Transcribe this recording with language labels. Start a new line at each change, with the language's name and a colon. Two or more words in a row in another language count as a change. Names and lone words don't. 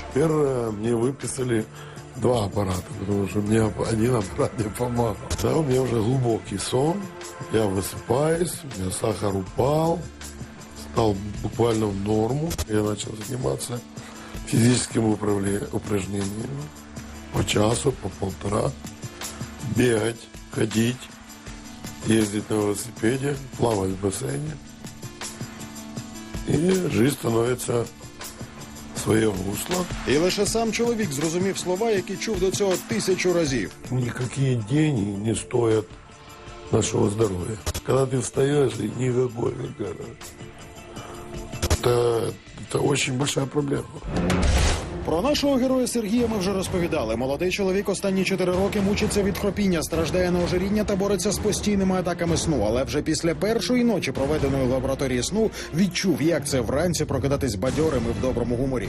Russian: Теперь мне выписали 2 аппарата, потому что мне один аппарат не помогал. Да, у меня уже глубокий сон, я высыпаюсь, у меня сахар упал, стал буквально в норму. Я начал заниматься физическими упражнениями по часу, по полтора, бегать, ходить, ездить на велосипеде, плавать в бассейне. и жизнь становится в своє русло.
Ukrainian: І лише сам чоловік зрозумів слова, які чув до цього 1000 разів.
Russian: Никакие деньги не стоят нашего здоровья. Когда ты встаешь, и никакой, это очень большая проблема.
Ukrainian: Про нашого героя Сергія ми вже розповідали. Молодий чоловік останні 4 роки мучиться від хропіння, страждає на ожиріння та бореться з постійними атаками сну. Але вже після першої ночі, проведеної в лабораторії сну, відчув, як це вранці прокидатись бадьорим і в доброму гуморі.